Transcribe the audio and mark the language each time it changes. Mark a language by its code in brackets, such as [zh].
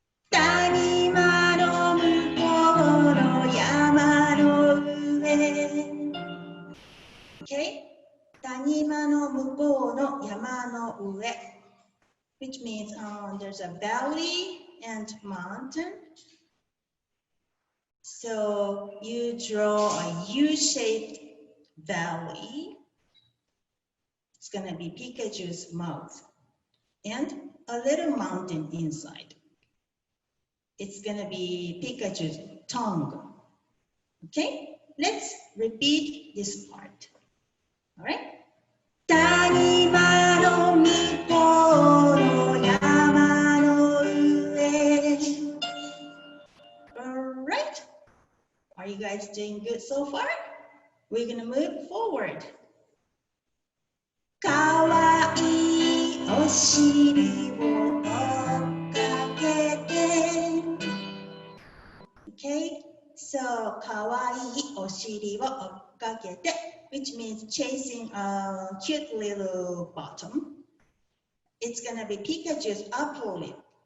[ja] 谷間の向こうの山の上 [en] Okay, 谷間の向こうの山の上 which means there's a valley and mountain. So you draw a U-shaped valley. It's gonna be Pikachu's mouth and a little mountain inside. It's gonna be Pikachu's tongue. Okay, let's repeat this part. All right. [ja] 谷間の向こうの山の上 [en] All right. Are you guys doing good so far? We're gonna move forward. [ja] かわいいお尻を追っかけて [en] Okay, so かわいいお尻を追っかけて which means chasing a cute little bottom. It's gonna be Pikachu's upper lip.